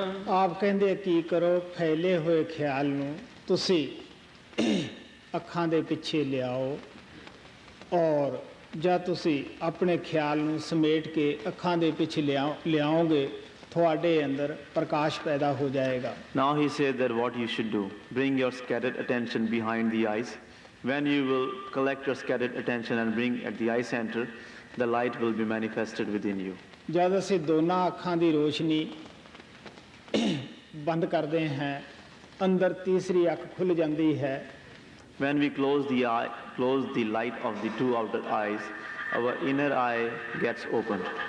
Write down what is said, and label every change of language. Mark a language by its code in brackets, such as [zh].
[pa] ਆਪ ਕਹਿੰਦੇ ਕੀ ਕਰੋ, ਫੈਲੇ ਹੋਏ ਖਿਆਲ ਨੂੰ ਤੁਸੀਂ ਅੱਖਾਂ ਦੇ ਪਿੱਛੇ ਲਿਆਓ ਔਰ ਜਦ ਤੁਸੀਂ ਆਪਣੇ ਖਿਆਲ ਨੂੰ ਸਮੇਟ ਕੇ ਅੱਖਾਂ ਦੇ ਪਿੱਛੇ ਲਿਆਓਗੇ ਤੁਹਾਡੇ ਅੰਦਰ ਪ੍ਰਕਾਸ਼ ਪੈਦਾ ਹੋ ਜਾਏਗਾ। [en] Now he said that what you should do, bring your scattered attention behind the eyes. When you will collect your scattered attention and bring at the eye center, the light will be manifested within you. [pa] ਜਦ ਅਸੀਂ ਦੋਨਾਂ ਅੱਖਾਂ ਦੀ ਰੋਸ਼ਨੀ ਬੰਦ ਕਰਦੇ ਹਾਂ ਅੰਦਰ ਤੀਸਰੀ ਅੱਖ ਖੁੱਲ ਜਾਂਦੀ ਹੈ। [en] When we close the light of the two outer eyes, our inner eye gets opened.